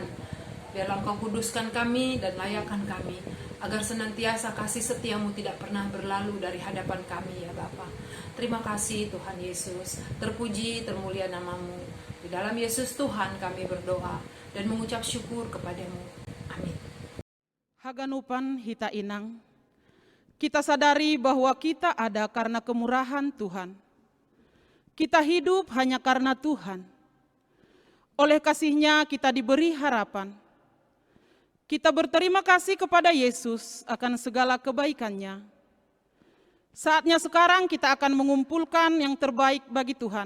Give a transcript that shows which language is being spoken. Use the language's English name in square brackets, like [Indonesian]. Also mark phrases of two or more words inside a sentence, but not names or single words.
[Indonesian] Biarlah Engkau kuduskan kami dan layakkan kami, agar senantiasa kasih setia-Mu tidak pernah berlalu dari hadapan kami ya Bapa. Terima kasih Tuhan Yesus, terpuji termulia nama-Mu. Di dalam Yesus Tuhan kami berdoa dan mengucap syukur kepadamu. Amin. [Batak Simalungun] Haganupan hita inang, [Indonesian] kita sadari bahwa kita ada karena kemurahan Tuhan. Kita hidup hanya karena Tuhan. Oleh kasih-Nya kita diberi harapan. Kita berterima kasih kepada Yesus akan segala kebaikan-Nya. Saatnya sekarang kita akan mengumpulkan yang terbaik bagi Tuhan.